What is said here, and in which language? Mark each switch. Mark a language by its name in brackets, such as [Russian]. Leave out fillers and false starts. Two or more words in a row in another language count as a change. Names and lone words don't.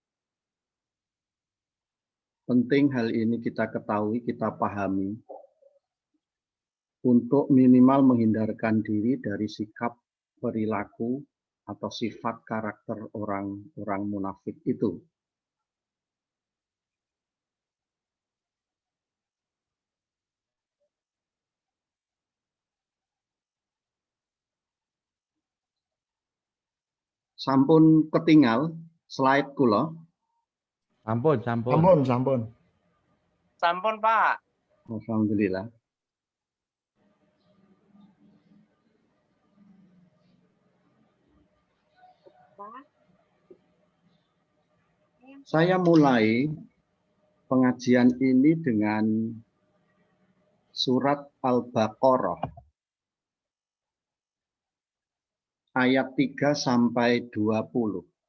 [Indonesian] Penting hal ini kita ketahui, kita pahami, untuk minimal menghindarkan diri dari sikap, perilaku, atau sifat karakter orang-orang munafik itu. [Javanese] Sampun ketinggal slide kula. Sampun, sampun. Sampun, sampun. Sampun, Pak. [Indonesian] Alhamdulillah. Saya mulai pengajian ini dengan surat Al-Baqarah ayat 3 sampai 20.